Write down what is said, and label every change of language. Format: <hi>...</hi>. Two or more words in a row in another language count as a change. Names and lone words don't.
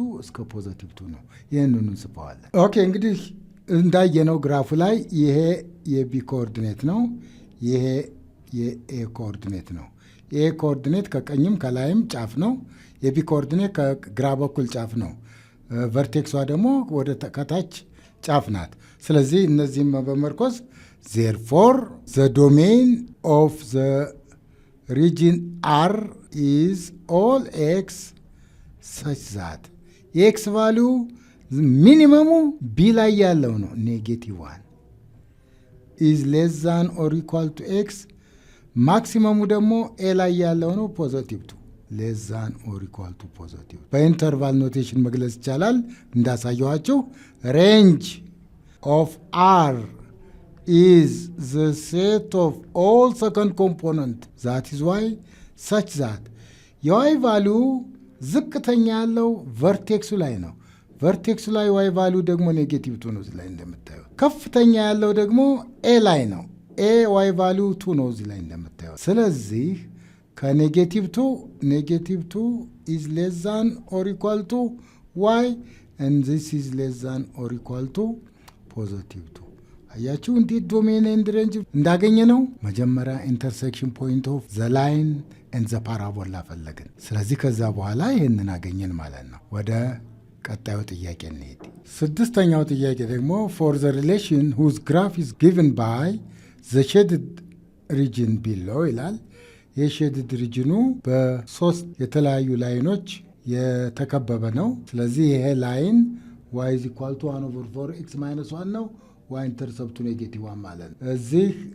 <am>እስከ</am> <en>positive two</en> <am>ነው። ይህንኑ እንጽፈዋለን። ኦኬ እንግዲህ እንዳየነው ግራፉ ላይ ይሄ የቢ ኮኦርዲኔት ነው፣ ይሄ የኤ ኮኦርዲኔት ነው። የኤ ኮኦርዲኔት ከቀኝም ከላይም ጫፍ ነው። የቢ ኮኦርዲኔት ከግራ በኩል ጫፍ ነው። ቨርቴክሷ ደግሞ ወደ ከታች ጫፍ ናት። ስለዚህ እነዚህም በመርኮዝ</am> <en>therefore the domain of the region R is all x such that</en> <am>የኤክስ ቫሊዩ ሚኒመሙ ቢ ላይ ያለው ነው</am> <en>negative one is less than or equal to x</en> <am>ማክሲመሙ ደግሞ ኤ ላይ ያለው ነው</am> <en>positive two less than or equal to</en> <am>ፖዘቲቭ።</am> <en>interval notation</en> <am>መግለጽ ይቻላል እንዳሳየኋቸው</am> <en>range of R is the set of all second component that is y such that y value</en> <am>ዝቅተኛ ያለው ቨርቴክሱ ላይ ነው። ቨርቴክሱ ላይ</am> <en>y value</en> <am>ደግሞ</am> <en>negative two</en> <am>ነው። እዚህ ላይ እንደምታየው ከፍተኛ ያለው ደግሞ ኤ ላይ ነው።</am> <en>A y value two</en> <am>ነው እዚህ ላይ እንደምታየው። ስለዚህ ከኔጌቲቭ</am> <en>ቱ is less than or equal to y and this is less than or equal to positive 2።</en> <am>አያችሁ እንዴት</am> <en>domain and</en> <am>ሬንጅ እንዳገኘ ነው። መጀመሪያ</am> <en>intersection point of the line and the parabola</en> <am>ፈለግን። ስለዚህ ከዛ በኋላ ይህንን አገኘን ማለት ነው። ወደ ቀጣዩ ጥያቄ እንሄድ። ስድስተኛው ጥያቄ ደግሞ</am> <en>for the relation whose graph is given by the shaded region below</en> <am>ይላል።</am> <en>shaded region</en> <am>በሶስት የተለያዩ ላይኖች የተከበበ ነው። ስለዚህ ይሄ ላይን</am> <en>y is equal to 1/4 x minus 1</en> <am>ነው።</am> <en>y intercept negative 1</en> <am>ማለት ነው። እዚህ</am>